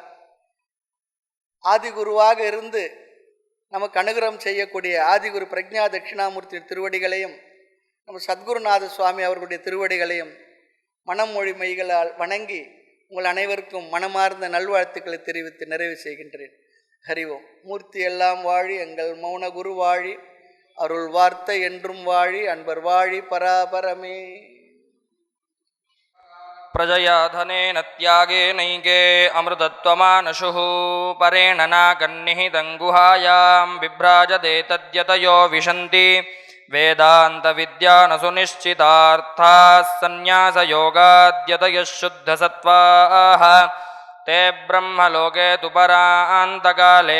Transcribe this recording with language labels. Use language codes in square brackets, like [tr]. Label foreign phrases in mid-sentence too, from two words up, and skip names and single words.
[ta] ஆதிகுருவாக இருந்து நமக்கு அனுகிரகம் செய்யக்கூடிய ஆதிகுரு பிரக்ஞா தட்சிணாமூர்த்தி திருவடிகளையும் நம்ம சத்குருநாத சுவாமி அவர்களுடைய திருவடிகளையும் மனம் மொழி மெய்களால் வணங்கி உங்கள் அனைவருக்கும் மனமார்ந்த நல்வாழ்த்துக்களை தெரிவித்து நிறைவு செய்கின்றேன். ஹரிவோம். மூர்த்தி எல்லாம் வாழி, எங்கள் மௌன குரு வாழி, அருள் வார்த்தை என்றும் வாழி, அன்பர் வாழி பராபரமே. [sa] प्रजया धनेन त्यागेनैके अमृतत्वमानशुः परेण नागन्निहितं गुहायां बिभ्राजते तद्यतयो विशन्ति वेदान्तविद्यानसुनिश्चितार्थाः सन्न्यासयोगाद्यतयः शुद्धसत्त्वाः ते ब्रह्मलोके तु परान्तकाले